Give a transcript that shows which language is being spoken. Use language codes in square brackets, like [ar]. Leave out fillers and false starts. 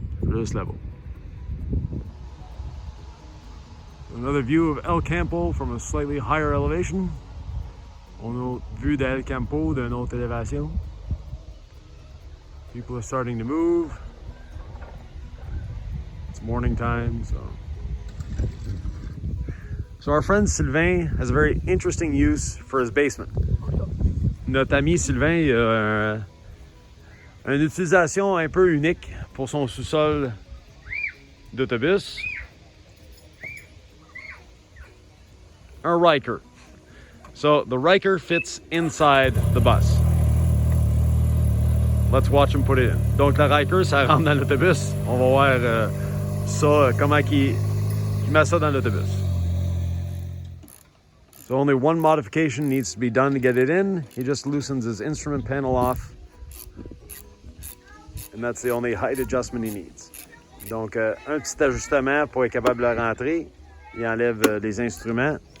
[fr] juste là-bas. [en] Another view of El-Campo from a slightly higher elevation. [fr] On a vue d'El-Campo d'une autre élévation. [en] People are starting to move. It's morning time, so our friend Sylvain has a very interesting use for his basement. [fr] Notre ami Sylvain il a une utilisation un peu unique pour son sous-sol d'autobus. [en] Un Riker. So the Riker fits inside the bus. Let's watch him put it in. [fr] Donc le Riker, ça rentre dans l'autobus. On va voir ça, comment il met ça dans l'autobus. [en] So only one modification needs to be done to get it in. He just loosens his instrument panel off. And that's the only height adjustment he needs. [fr] Donc un petit ajustement pour être capable de le rentrer. Il enlève les instruments.